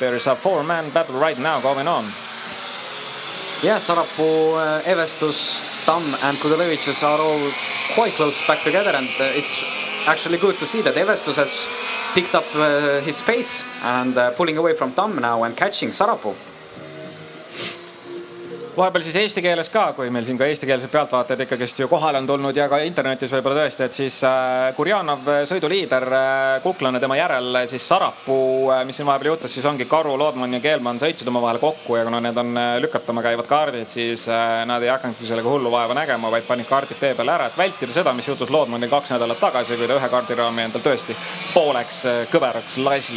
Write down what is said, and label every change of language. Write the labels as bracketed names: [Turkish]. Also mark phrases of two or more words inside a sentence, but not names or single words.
[English] There is a 4-man battle right now going on. Yeah, Sarapuu, Evestus, Tamm and Kudelevicius are all quite close back together, and it's actually good to see that Evestus has picked up his pace and pulling away from Tamm now and catching Sarapuu. [Estonian] Vahepeal siis eesti keeles ka, kui meil siin ka eestikeelsed pealtvaatajad ikkagist ju kohale on tulnud ja ka internetis võib-olla tõesti, et siis Gurjanov sõiduliider, kuklane tema järel, siis Sarapuu, mis siin vahepeal juhtus, siis ongi Karu, Loodman ja Keelman sõitsid oma vahel kokku ja kuna need on lükatama käivad kaardid, siis nad ei hakanudki sellega hullu vaeva nägema, vaid panid kaardid tee peale ära, et vältida seda, mis juhtus Loodmanil 2 nädalat tagasi, kui ta ühe kaardiraami endal tõesti pooleks kõveraks lasi.